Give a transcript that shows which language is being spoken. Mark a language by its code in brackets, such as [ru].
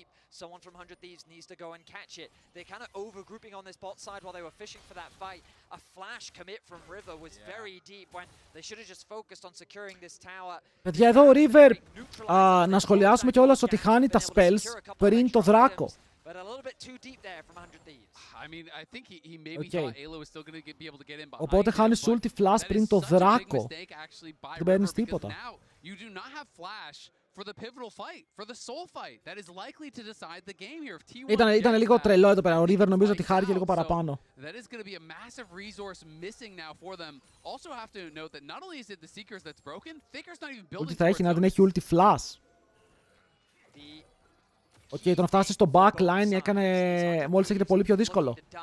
[en] Someone from 100 Thieves needs to go and catch it. They're kind of over-grouping on this bot side while they were fishing for that fight. A flash commit from River was very deep when they should have just focused on securing this tower. [el] Παιδιά, εδώ ο River, να σχολιάσουμε κιόλας ότι χάνει τα spells πριν το δράκο. [en] But a little bit too deep there from 100 Thieves. I mean, I think he maybe thought Ayla was still going to be able to get in behind. [el] Οπότε χάνεις ulti flash πριν το δράκο. Δεν παίρνεις τίποτα. [en] You do not have flash for the pivotal fight, for the soul fight that is likely to decide the game here. If T1 [el] ήταν λίγο τρελό εδώ πέρα. Ο River νομίζω ότι χάρηκε λίγο παραπάνω. [en] That is going to be a massive resource missing now for them. Also have to note that not only is it the Seekers that's broken, Faker's not even building. [el] Ulti θα έχει, να δεν έχει ulti flash. Οκ, το να φτάσει στο backline έκανε, μόλις έγινε πολύ πιο δύσκολο.